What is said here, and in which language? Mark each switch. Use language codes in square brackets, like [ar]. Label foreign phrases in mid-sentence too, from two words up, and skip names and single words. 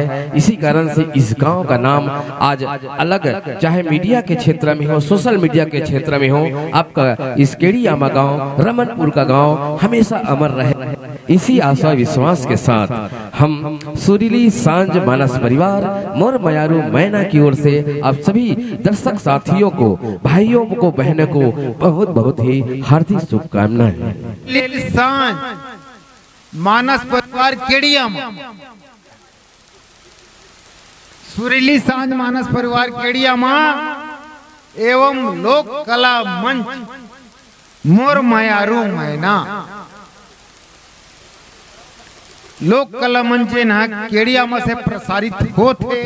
[hi] इसी कारण से इस गांव का नाम आज अलग, चाहे मीडिया के क्षेत्र में हो, सोशल मीडिया के क्षेत्र में हो, आपका इस खेड़ियामा गांव, रमनपुर का गांव हमेशा अमर रहे। इसी आशा विश्वास के साथ हम सुरीली सांझ मानस परिवार मोर मयारू मैना की ओर से आप सभी दर्शक साथियों को, भाइयों को, बहनों को बहुत बहुत ही हार्दिक शुभकामनाएं। सुरीली सांझ मानस परिवार खेड़ियामा, सुरीली सांझ मानस परिवार खेड़ियामा एवं लोक कला मंच मोर मयारू मैना, लोक कला मंच ना खेड़ियामा से प्रसारित होते।